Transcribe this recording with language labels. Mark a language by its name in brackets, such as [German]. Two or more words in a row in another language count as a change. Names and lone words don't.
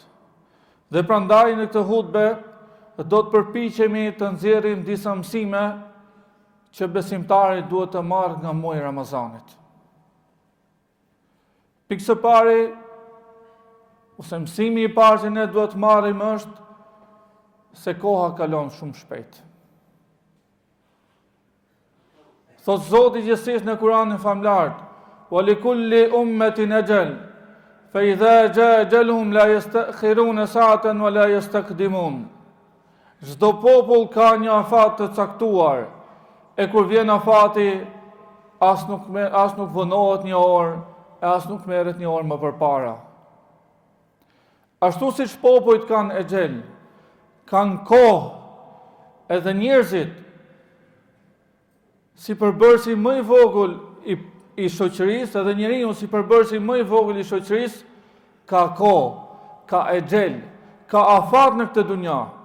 [Albanian] Dhe prandaj në këtë hutbe do të përpiqemi të nxjerrim disa mësime që besimtari duhet të marrë nga muaji I Ramazanit. Pikë së pari, ose mësimi I parë që ne duhet të marrim është se koha kalon shumë shpejt. Thot Zoti I gjithësisë në Kur'anin famlar, [Arabic] "ولكل أمة أجل فإذا جاء أجلهم لا يستأخرون ساعة ولا يستقدمون." [Albanian] Çdo popull ka një afat të caktuar, e kur vjen afati, as nuk vonohet një orë, e as nuk merret një orë më përpara. Ashtu siç popujt kanë exhel, kanë kohë, edhe njerëzit, si përbërësi më I vogël I shoqërisë, edhe njeriu si përbërësi më I vogël I shoqërisë, ka kohë, ka exhel, ka afat në këtë dunja.